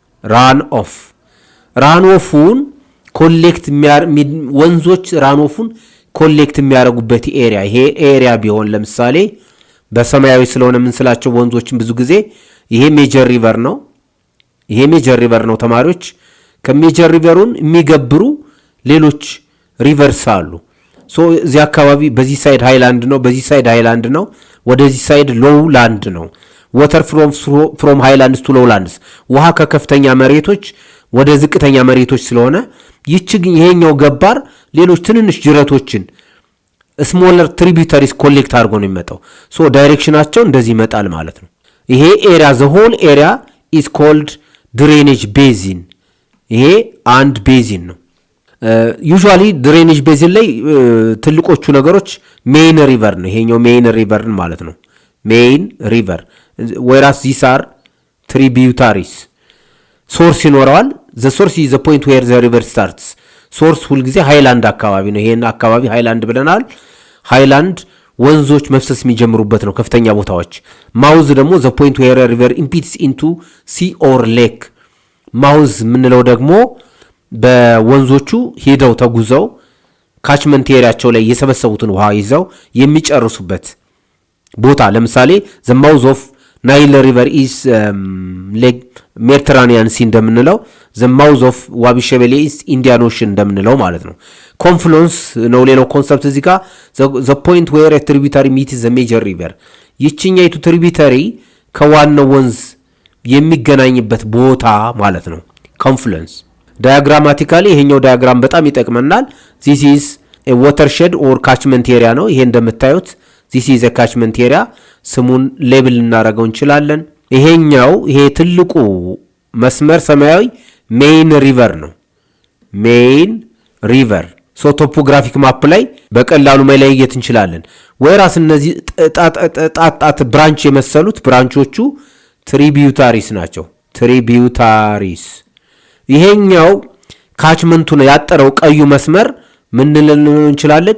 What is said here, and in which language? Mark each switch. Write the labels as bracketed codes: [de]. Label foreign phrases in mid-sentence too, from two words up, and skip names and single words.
[en] run off collect [am] ወንዞች [en] run off collect [am] የሚያረጉበት ኤሪያ ይሄ ኤሪያ ቢሆን ለምሳሌ በሰማያዊ ስለሆነ ምን ስላቸው ወንዞችን ብዙ ጊዜ ይሄ ሜጀር ሪቨር ነው ተማሪዎች ከሜጀር ሪቨሩን የሚገብሩ ሌሎች ሪቨርስ አሉ ሶ እዚህ አካባቢ በዚህ [en] side highland [am] ነው በዚህ [en] side highland [am] ነው ወደዚህ [en] side low land [am] ነው [en] water from highlands to lowlands [am] ውሃ ከከፍተኛ መሬቶች ወደ ዝቅተኛ መሬቶች ስለሆነ ይሄኛው ገባር ሌሎች ትንንሽ ጅረቶችን [en] smaller tributaries [am] ኮሌክት አድርጎ ነው የሚመጣው ሶ ዳይሬክሽናቸው እንደዚህ ይመጣል ማለት ነው ይሄ ኤሪያ [en] the whole area is called drainage basin [am] ይሄ አንድ ቤዚን ነው [en] usually drainage basin [am] ላይ ትልቆቹ ነገሮች [en] main river [am] ነው ይሄኛው [en] main river [am] ማለት ነው [en] main river whereas these are tributaries source ይኖራል the source is the point where the river starts source ሁሉ [am] ጊዜ ሃይላንድ አካባቢ ነው ይሄን አካባቢ ሃይላንድ ብለናል ሃይላንድ ወንዞች መፍሰስ የሚጀምሩበት ነው ከፍተኛ ቦታዎች ማውዝ ደግሞ [en] the point where a river empties into sea or lake [am] ማውዝ ምንለው ደግሞ በወንዞቹ ሄደው ተጉዘው ካችመንት ኤሪያቸው ላይ የሰበሰቡትን ውሃ ይዘው የሚጨርሱበት ቦታ ለምሳሌ [en] the mouth of Nile river is [am] ሜዲተራኒያን ሲ እንደምንለው [en] the mouth of [am] ዋቢ ሸበሌ [en] is Indian Ocean [am] እንደምንለው ማለት ነው። ኮንፍሉንስ ነው ሌላው ኮንሰፕት እዚህ ጋር [en] the point where a tributary meets the major river [am] ይችኛይቱ ትሪቢዩተሪ ከዋናው ወንዝ የሚገናኝበት ቦታ ማለት ነው። ኮንፍሉንስ ዳያግራማቲካሊ ይሄኛው ዳያግራም በጣም ይጠቅመናል። [en] this is a watershed or catchment area [am] ነው። ይሄ እንደምታዩት [en] this is a catchment area [am] ስሙን ሌብል እናደርገው እንችላለን። ይሄ ትልቁ መስመር ሰማያዊ [en] main river [am] ነው። [en] main river topographic map [am] ላይ በቀላሉ መለየት እንችላለን። ወይራስ እነዚህ ጣጣት ብራንች የመሰሉት ብራንቾቹ ትሪቢዩታሪስ ናቸው። ትሪቢዩታሪስ ይሄኛው ካችመንቱን ያጠረው ቀዩ መስመር ምን ልንል እንችላለን?